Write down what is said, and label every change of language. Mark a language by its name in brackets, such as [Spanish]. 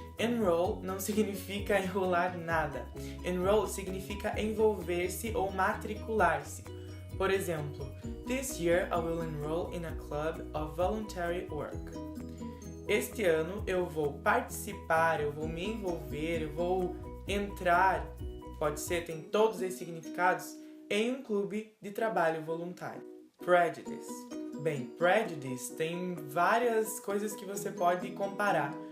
[Portuguese] Enroll não significa enrolar nada. Enroll significa envolver-se ou matricular-se. Por exemplo, [English] This year I will enroll in a club of voluntary work. [Portuguese] Este ano eu vou participar, eu vou me envolver, eu vou entrar, pode ser, tem todos esses significados, em um clube de trabalho voluntário. Prejudice. Bem, prejudice tem várias coisas que você pode comparar.